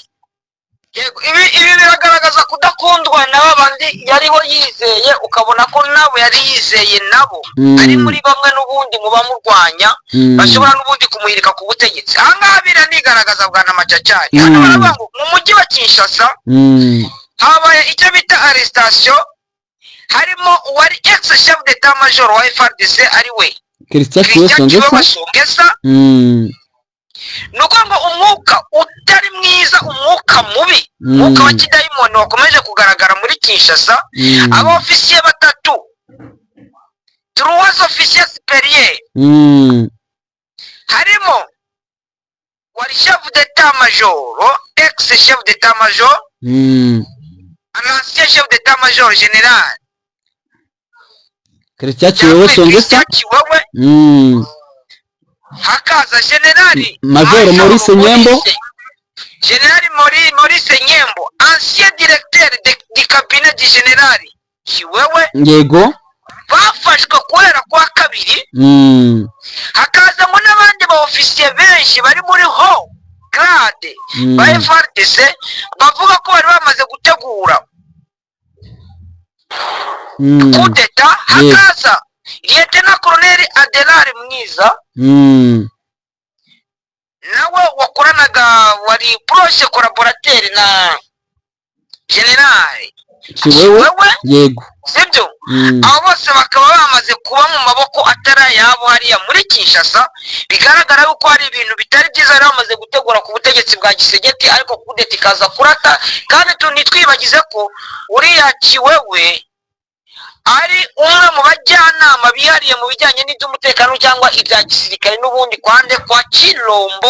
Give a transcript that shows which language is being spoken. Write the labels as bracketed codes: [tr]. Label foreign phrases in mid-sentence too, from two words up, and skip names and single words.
[rw] Ibi biragaragaza kudakundwa na babandi yariho yizeye, ukabona ko nabo yari yizeye nabo ari muri bamwe n'ubundi mu bamurwanya bashobora n'ubundi kumuhirika ku butegetsi. Ahangaha biranigaragaza bwana Macacari. Hano baravuga ngo mu mujyi wa Kinshasa habaye icyo bita arrestation, harimo uwari [fr] ex chef d'état major [rw] wa FARDC ari we Christian Songesa. Nuko ngo umwuka utari mwiza, umwuka mubi, umwuka wa kidayimoni wakomeje kugaragara muri Kinshasa. Aba officier batatu, [fr] 3 officiers supérieurs, [rw] harimo wari [fr] chef d'état major, ex chef d'état major, ancien chef d'état major général [rw] Christian Songesa, hakaza Generali Major Maurice Nyembo, Generali Maurice Nyembo, [fr] ancien directeur du cabinet du General Chiwewe, [rw] yego, bafashwe kubera kwa kabiri. Hakaza ngo n'abandi ba officier benshi bari muri ho grade ba FARDC bavuga ko bari bamaze gutegura [fr] coup d'etat. [rw] Hakaza Lieutenant Colonel Adelari Mwiza, nawe wakoranaga, wari [fr] proche collaborateur [rw] na General Chiwewe, yego, sibyo? Abo bose bakaba bamaze kuba mu maboko atari yabo hariya muri Kinshasa. Bigaragara yuko hari ibintu bitari byiza bari bamaze gutegura ku butegetsi bwa Gisegeti, ariko [fr] coup d'etat [rw] ikaza kurata. Kandi ntitwibagize ko uriya Chiwewe ari umwe mu bajyanama bihariye mu bijyanye n'iby'umutekano cyangwa ibya gisirikare n'ubundi kwande kwa Chilombo,